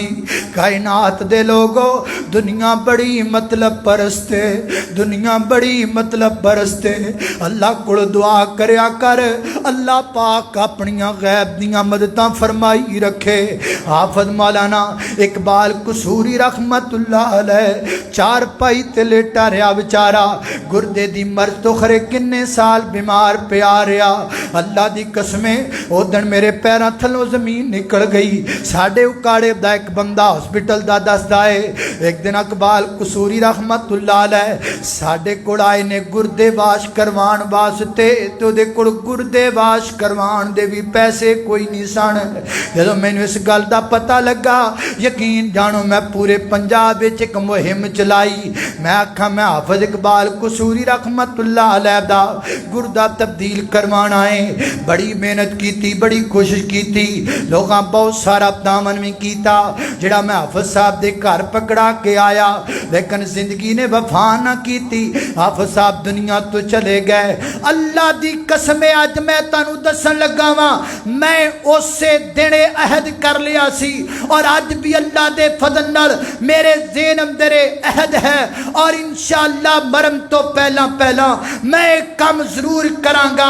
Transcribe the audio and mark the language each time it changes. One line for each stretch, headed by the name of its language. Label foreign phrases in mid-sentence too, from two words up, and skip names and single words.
Punjabi: کائنات دے لوکو دنیا بڑی مطلب پرست ہے، دنیا بڑی مطلب پرست ہے, दुनिया बड़ी मतलब परस्त है। اللہ کول دعا کریا کر، اللہ پاک اپنیاں غیب دیاں مدداں فرمائی رکھے. حافظ مولانا اقبال قصوری
Arabic: رحمة الله عليه
Punjabi: چار پائی تے لیٹا رہا بیچارہ، گردے دی مرض تو خورے کنے سال بیمار پیا رہا. اللہ دی قسمیں او دن میرے پیروں تھلوں زمین نکل گئی. ساڈے اوکاڑے دا اک بندہ ہسپتال دا دسدا ہے، اک دن اقبال قصوری
Arabic: رحمة الله عليه
Punjabi: ساڈے کول آئے نے گردے واش کروان واسطے، تے اوہدے کول گردے واش کروان دے بھی پیسے کوئی نہیں سن. جدوں مینوں اس گل دا پتہ لگا، یقین جانو میں پورے پنجاب وچ اک مہم چلائی. میں آکھا میں حافظ اقبال قصوری
Arabic: رحمة الله عليه
Punjabi: دا گردہ تبدیل کروانا ہے. بڑی محنت کی، بڑی کوشش کی، لوکاں بہت سارا دامن بھی کیا جیہڑا میں حافظ صاحب دے گھر پھڑا کے آیا، لیکن زندگی نے وفا نہ کی. حافظ صاحب دنیا تو چلے گئے۔ اللہ دی قسم اج میں تہانوں دسن لگا واں، میں اسے دنے عہد کر لیا سی اور اج بھی اللہ دے فضل نال میرے ذہن اندر عہد ہے اور ان شاء اللہ مرن تو پہلا پہلا میں اک کام ضرور کراں گا.